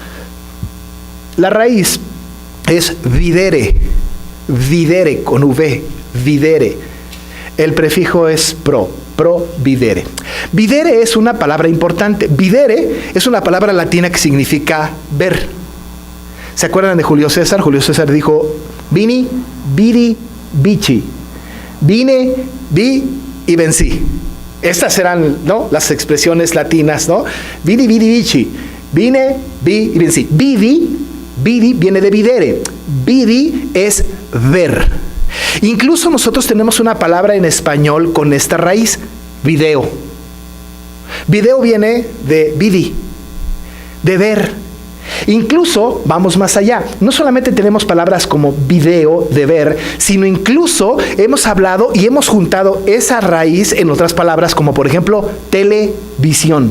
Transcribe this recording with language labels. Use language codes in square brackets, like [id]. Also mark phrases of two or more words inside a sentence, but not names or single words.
[es] La raíz es videre, videre con V, videre. El prefijo es providere. Videre es una palabra importante. Videre es una palabra latina que significa ver. ¿Se acuerdan de Julio César? Julio César dijo, [la] vini, vidi, vici. [es] Vine, vi y vencí. Estas eran, ¿no?, las expresiones latinas, ¿no? [la] Vidi, vidi, vici. [es] Vine, vi y vencí. Vidi viene de videre. Vidi es ver. Incluso nosotros tenemos una palabra en español con esta raíz, video. Video viene de vidi, de ver. Incluso, vamos más allá, no solamente tenemos palabras como video, de ver, sino incluso hemos hablado y hemos juntado esa raíz en otras palabras como por ejemplo televisión.